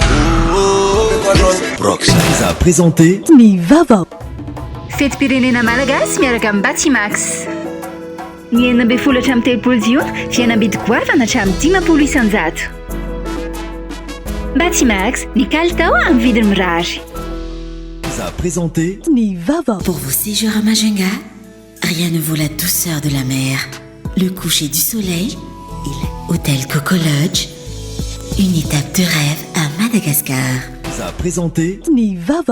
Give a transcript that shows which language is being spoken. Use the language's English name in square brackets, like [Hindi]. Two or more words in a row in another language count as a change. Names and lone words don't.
[French] Brox vous a présenté [Malagasy] Ny Vava. Fetim-pirenena malagasy miaraka amin'ny Batimax. Ny 12 hatramin'ny 13 jiona fihenam-bidy goavana hatramin'ny 10 isanjato. Batimax, ny kalitao amin'ny vidiny mirary. [French] Vous a présenté [Malagasy] Ny Vava. [French] Pour vos séjours à Majunga, rien ne vaut la douceur de la mer, le coucher du soleil et l'hôtel Coco Lodge. Une étape de rêve à Madagascar. Vous a présenté [Malagasy] Ny Vava.